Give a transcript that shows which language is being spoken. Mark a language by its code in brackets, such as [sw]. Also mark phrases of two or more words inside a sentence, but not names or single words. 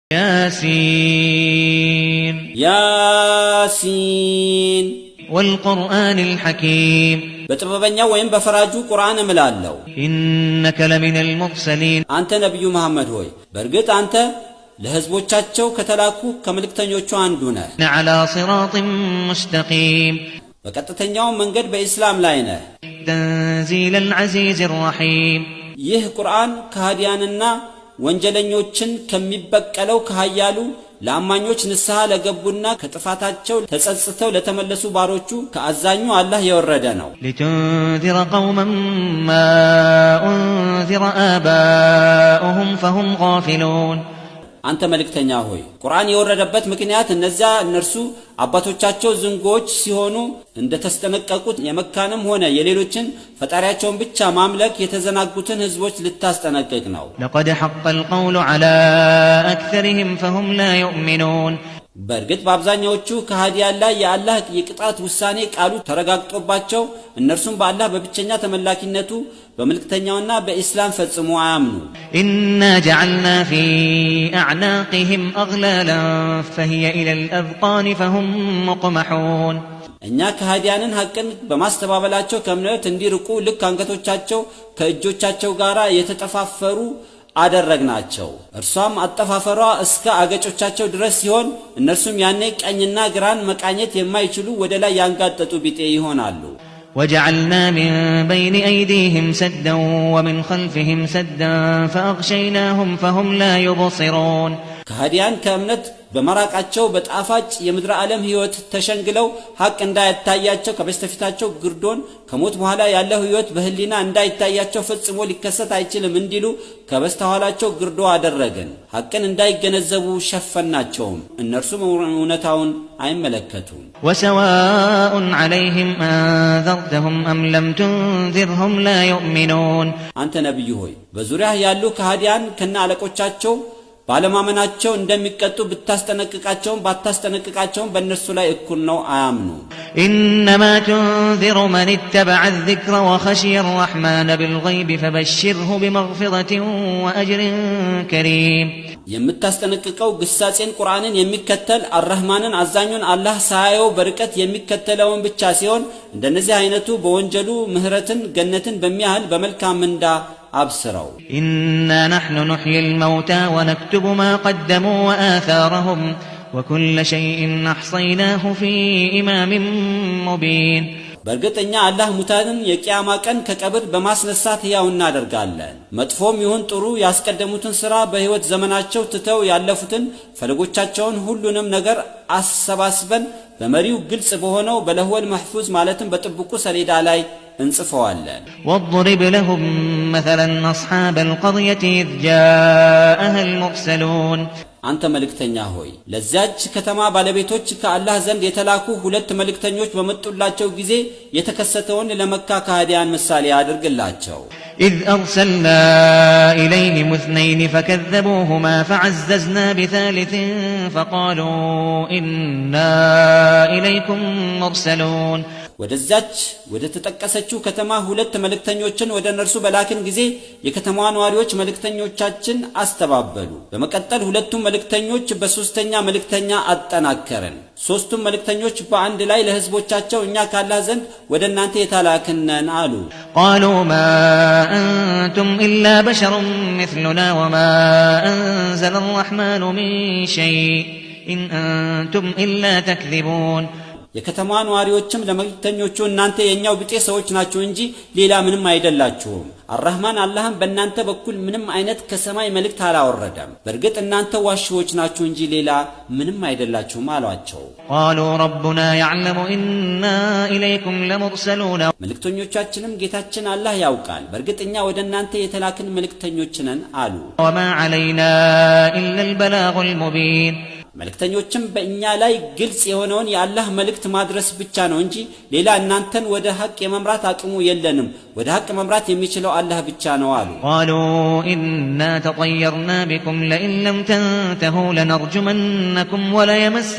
[ar] ياسين ياسين والقرآن الحكيم [am] በጥበበኛው ወይም በፈራጁ ቁርአን እምላለሁ [ar] إنك لمن المرسلين [am] አንተ ነብዩ መሐመድ ሆይ በእርግጥ አንተ ለህዝቦቻቸው ከተላኩ ከመልእክተኞቹ አንዱ ነህ [ar] على صراط مستقيم [am] በቀጥተኛው መንገድ በእስላም ላይ ነህ [ar] تنزيل العزيز الرحيم [am] ይህ ቁርአን ከሃዲያንና ወንጀለኞችን ከሚበቀለው ከሃያሉ ለአማኞች ንስሐ ለገቡና ከጥፋታቸው ተጸጽተው ለተመለሱ ባሮቹ ከአዛኙ አላህ የወረደ ነው [ar] لتنذر قوما ما أنذر آباؤهم فهم غافلون [am] አንተ መልእክተኛ ሆይ ቁርአን የወረደበት ምክንያት እነዚያ እነርሱ አባቶቻቸው ዝንጎች ሲሆኑ እንደተስጠነቀቁት የመካንም ሆነ የሌሎችን ፈጣሪያቸውን ብቻ ማምለክ የተዘናጉትን ህዝቦች ልታስጠነቅቅ ነው [ar] لقد حق القول على أكثرهم فهم لا يؤمنون [am] በእርግጥ በአብዛኛዎቹ ከሃዲያን ላይ የአላህ የቅጣት ውሳኔ ቃሉ ተረጋግጦባቸው እነርሱም በአላህ በብቸኛ ተመላኪነቱ በመልእክተኛውና በእስላም ፈጽሞ አያምኑ [ar] إنا جعلنا في أعناقهم أغلالا فهي إلى الأذقان فهم مقمحون [am] እኛ ከሃዲያንን ሐቅን በማስተባበላቸው ከእምነት እንዲርቁ ልክ አንገቶቻቸው ከእጆቻቸው ጋር የተጠፋፈሩ አደረግናቸው እርሷም አጠፋፈሯ እስከ አገጮቻቸው ድረስ ሲሆን እነርሱም ያኔ ቀኝና ግራን መቃኘት የማይችሉ ወደ ላይ ያንጋጠጡ ቢጤ ይሆናሉ [ar] وجعلنا من بين أيديهم سدا ومن خلفهم سدا فأغشيناهم فهم لا يبصرون [am] ከሃዲያን ከእምነት በመራቃቸው በጣፋጭ የምድር ዓለም ህይወት ተሸንግለው ሐቅ እንዳይታያቸው ከበስተፊታቸው ግርዶን ከሞት በኋላ ያለው ህይወት በህሊና እንዳይታያቸው ፈጽሞ ሊከሰት አይችልም እንዲሉ ከበስተኋላቸው ግርዶ አደረገን ሐቅን እንዳይገነዘቡ ሸፈናቸውም እነርሱም እውነታውን አይመለከቱም [ar] وسواء عليهم أنذرتهم أم لم تنذرهم لا يؤمنون [am] አንተ ነብዩ ሆይ በዙሪያ ያሉ ከሃዲያን ከነ አለቆቻቸው ባለማመናቸው እንደሚቀጡ ብታስጠነቅቃቸውም ባታስጠነቅቃቸውም በእነርሱ ላይ እኩል ነው አያምኑ [ar] إنما تنذر من اتبع الذكر وخشي الرحمن بالغيب فبشره بمغفرة وأجر كريم [am] የምታስጠነቅቀው ግሳጼን ቁርአንን የሚከተል አርህማንን አዛኙን አላህ ሳያየው በርቀት የሚከተለውን ብቻ ሲሆን እንደነዚህ አይነቱ በወንጀሉ ምህረትን ገነትን በሚያህል በመልካም ምንዳ أبصروا [ar] إنا نحن نحيي الموتى ونكتب ما قدموا وآثارهم وكل شيء أحصيناه في إمام مبين [am] በርግጠኛ አላህ ሙታንን የቂያማ ቀን ከቀብር በማስነሳት ያው እናደርጋለን መጥፎም ይሁን ጥሩ ያስቀደሙትን ሥራ በህይወት ዘመናቸው ትተው ያለፉትን ፈለጎቻቸውን ሁሉንም ነገር አሰባስበን በመሪው ግልጽ በሆነው [ar] باللوح المحفوظ [am] ማለትም በጥብቁ ሰሌዳ ላይ እንጽፈዋለን [ar] واضرب لهم مثلا أصحاب القرية إذ جاءها المرسلون [am] አንተ መልእክተኛ ሆይ ለዛች ከተማ ባለቤቶች ከአላህ ዘንድ የተላኩ ሁለት መልእክተኞች በመጡላቸው ጊዜ የተከሰተውን ለመካ ከሃዲያን ምሳሌ አድርግላቸው [ar] إذ أرسلنا إليهم اثنين فكذبوهما فعززنا بثالث فقالوا إنا إليكم مرسلون [am] ወደዛች ወደ ተጠቀሰችው ከተማ ሁለት መልእክተኞችን ወደ እነርሱ በላክን ጊዜ የከተማዋ ነዋሪዎች መልእክተኞቻችን አስተባበሉ በመቀጠል ሁለቱም መልእክተኞች በሶስተኛ መልእክተኛ አጠናከረን ሶስቱም መልእክተኞች በአንድ ላይ ለህዝቦቻቸው እኛ ካላህ ዘንድ ወደ እናንተ የተላክነን አሉ [ar] قالوا ما أنتم إلا بشر مثلنا وما أنزل الرحمن من شيء إن أنتم إلا تكذبون [am] የከተማዋ ነዋሪዎችም ለመልእክተኞቹ እናንተ የኛው ቢጤ ሰዎች ናችሁ እንጂ ሌላ ምንም አይደላችሁም አርህማን አላህም በእናንተ በኩል ምንም አይነት ከሰማይ መልእክት አላወረደም በእርግጥ እናንተ ዋሽዎች ናችሁ እንጂ ሌላ ምንም አይደላችሁም አሏቸው [ar] قالوا ربنا يعلم إنا إليكم لمرسلون [am] መልእክተኞቻችንም ጌታችን አላህ ያውቃል በእርግጥ እኛ ወደ እናንተ የተላክን መልእክተኞች ነን አሉ [ar] وما علينا إلا البلاغ المبين [am] መልእክተኞችም በእኛ ላይ ግልጽ የሆነውን የአላህ መልእክት ማድረስ ብቻ ነው እንጂ ሌላ እናንተን ወደ ሐቅ የመምራት አቅሙ የለንም ወደ ሐቅ መምራት የሚችለው አላህ ብቻ ነው አሉ [ar] قالوا إنا تطيرنا بكم لئن لم تنتهوا لنرجمنكم ولا يمس